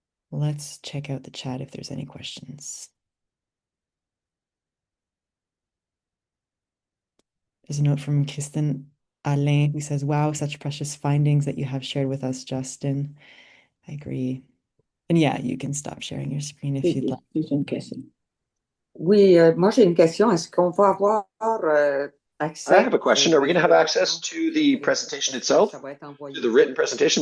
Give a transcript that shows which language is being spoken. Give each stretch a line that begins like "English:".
English: Let's check out the chat if there's any questions. There's a note from Kristen Alain who says, wow, such precious findings that you have shared with us, Justin. I agree. And yeah, you can stop sharing your screen if you'd like.
French: Une question. Oui, moi j'ai une question. Est-ce qu'on va avoir accès?
English: I have a question. Are we going to have access to the presentation itself? To the written presentation?